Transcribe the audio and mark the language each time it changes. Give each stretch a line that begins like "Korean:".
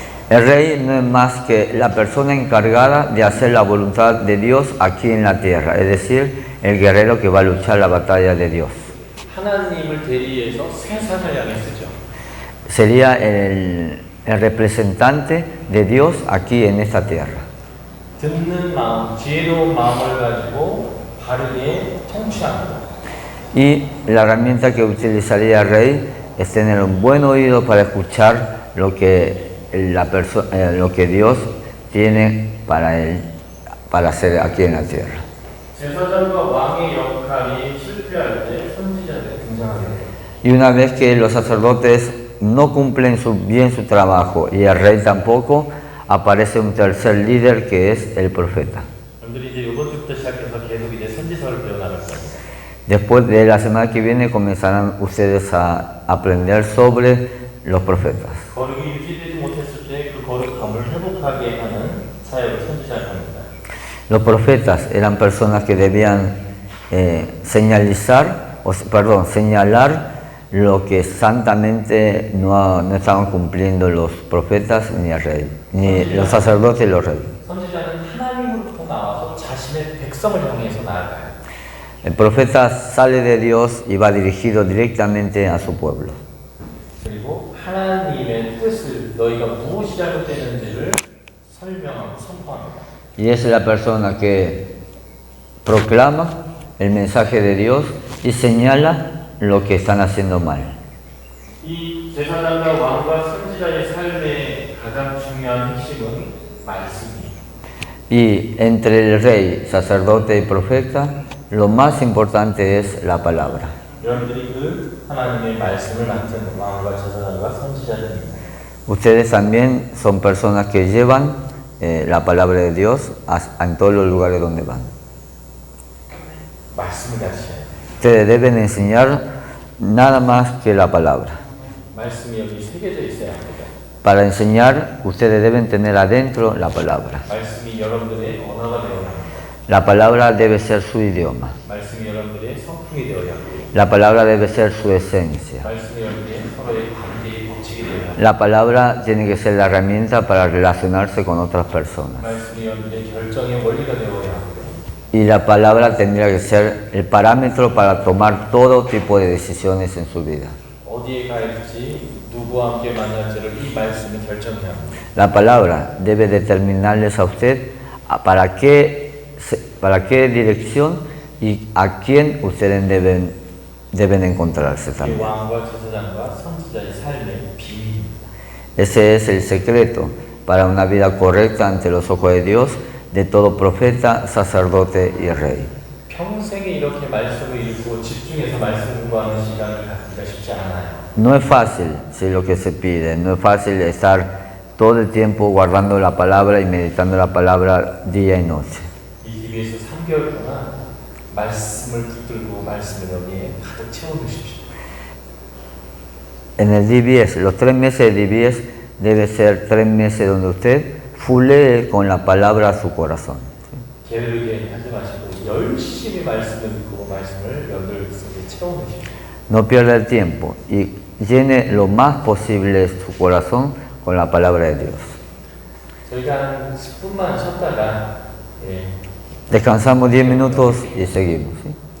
Spanish: El rey no es más que la persona encargada de hacer la voluntad de Dios aquí en la tierra, es decir, el guerrero que va a luchar la batalla de Dios.
Korean: 하나님을 대리해서 세상을 향해 쓰죠.
Spanish: Sería el representante de Dios aquí en esta tierra.
Korean: 듣는 마음, 지혜로운 마음을 가지고 바르게 통치합니다.
Spanish: Y la herramienta que utilizaría el rey es tener un buen oído para escuchar lo que, lo que Dios tiene para él, para hacer aquí en la tierra.
Korean: 제사장과 왕의 역할이 실패할 때 선지자들이 등장하게 돼요.
Spanish: Y una vez que los sacerdotes no cumplen bien su trabajo y el rey tampoco, aparece un tercer líder que es el profeta.
Korean: 여러분들이 이제 이번 주부터 시작해서 계속 이제 선지서를 배워나갈 겁니다.
Spanish: Después de la semana que viene comenzarán ustedes a aprender sobre los profetas.
Korean: 거룩이 유지되지 못했을 때 그 거룩함을 회복하게 하는 사역을 선지자가 합니다.
Spanish: Los profetas eran personas que debían señalar lo que santamente no estaban cumpliendo los profetas ni el rey, ni los sacerdotes y los reyes.
Korean: 선지자는 하나님으로부터 나와서 자신의 백성을 향해서 나아가요.
Spanish: El profeta sale de Dios y va dirigido directamente a su pueblo.
Korean: 그리고 하나님의 뜻을 너희가 무엇이 잘못되는지를 설명하고 선포합니다.
Spanish: Y es la persona que proclama el mensaje de Dios y señala lo que están haciendo mal.
Korean: 이 제사장과 왕과 선지자의 삶의 가장 중요한 핵심은 말씀이에요.
Spanish: Y entre el rey, sacerdote y profeta, lo más importante es la palabra.
Korean: 여러분들이 그 하나님의 말씀을 맡은 왕과 제사장과 선지자들입니다.
Spanish: Ustedes también son personas que llevan la palabra de Dios en todos los lugares donde van.
Korean: 말씀을 가르쳐야 돼요.
Spanish: Ustedes deben enseñar nada más que la palabra.
Korean: 말씀이 여기 새겨져 있어야 합니다.
Spanish: Para enseñar, ustedes deben tener adentro la palabra.
Korean: 말씀이 여러분들의 언어가 되어야 합니다.
Spanish: La palabra debe ser su idioma.
Korean: 말씀이 여러분들의 성품이 되어야 합니다.
Spanish: La palabra debe ser su esencia.
Korean: 말씀이 여러분들의 서로의 관계의 법칙이 되어야 합니다.
Spanish: La palabra tiene que ser la herramienta para relacionarse con otras personas.
Korean: 말씀이 여러분들의 결정의 원리가 되어야 합니다.
Spanish: Y la palabra tendría que ser el parámetro para tomar todo tipo de decisiones en su vida.
Korean: 어디에 갈지, 누구와 함께 만날지를 이 말씀이 결정해야 합니다.
Spanish: La palabra debe determinarles a usted para qué dirección y a quién ustedes deben encontrarse
Korean: 이
Spanish: también.
Korean: 왕과 제사장과 선지자의 삶의 비밀입니다.
Spanish: Ese es el secreto para una vida correcta ante los ojos de Dios de todo profeta, sacerdote y rey.
Korean: 평생에 이렇게 말씀을 읽고 집중해서 말씀 공부하는 시간을 갖기가 쉽지 않아요.
Spanish: No es fácil, si lo que se pide, no es fácil estar todo el tiempo guardando la palabra y meditando la palabra día y noche.
Korean: 이 TV에서 3개월 동안 말씀을 붙들고 말씀을 여기에 가득 채워두십시오.
Spanish: En el DBS, los 3 meses de DBS debe ser 3 meses donde usted fulee con la palabra a su corazón.
Korean: 게으르게 하지 마시고 열심히 말씀을 듣고 말씀을 여러분들 속에 채워두십시오.
Spanish: No pierda el tiempo y llene lo más posible su corazón con la palabra de Dios.
Korean: 저희가 한 10분만 쉬었다가
Spanish: Descansamos 10 minutos y seguimos. ¿sí?